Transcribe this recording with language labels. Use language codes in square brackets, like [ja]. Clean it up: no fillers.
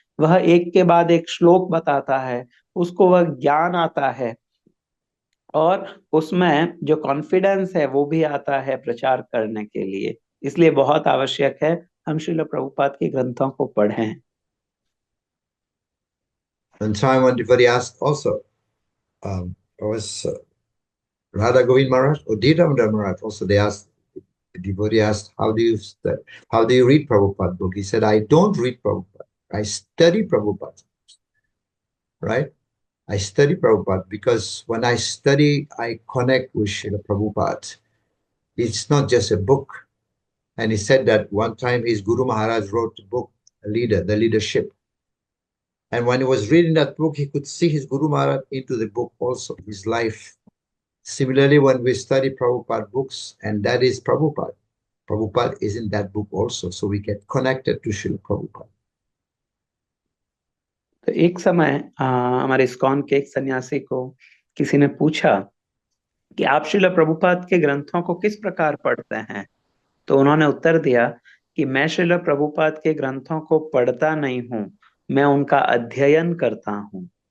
[hi] वह एक के बाद एक श्लोक बताता है, उसको वह ज्ञान आता है और उसमें जो कॉन्फिडेंस है वो भी आता है प्रचार करने के लिए। इसलिए बहुत आवश्यक है हम श्रील प्रभुपाद के ग्रंथों को पढ़ें। [en] And time when devotee asked also, was Radha Govind Maharaj or Dhidamdar Maharaj also, the devotee asked, how do you read Prabhupada book? He said, I don't read Prabhupada. I study Prabhupada. Right? I study Prabhupada because when I study, I connect with Srila Prabhupada. It's not just a book. And he said that one time his Guru Maharaj wrote a book, The Leadership. And when he was reading that book, he could see his Guru Maharaj into the book also, his life. Similarly, when we study Prabhupada books, and that is Prabhupada, Prabhupada is in that book also. So we get connected to Srila Prabhupada. [hi] तो एक समय हमारे ISKCON के एक सन्यासी को किसी ने पूछा कि आप श्रील प्रभुपाद के ग्रंथों को किस प्रकार पढ़ते हैं? तो उन्होंने उत्तर दिया कि मैं श्रील प्रभुपाद के ग्रंथों को पढ़ता नहीं हूँ, मैं उनका अध्ययन करता हूँ।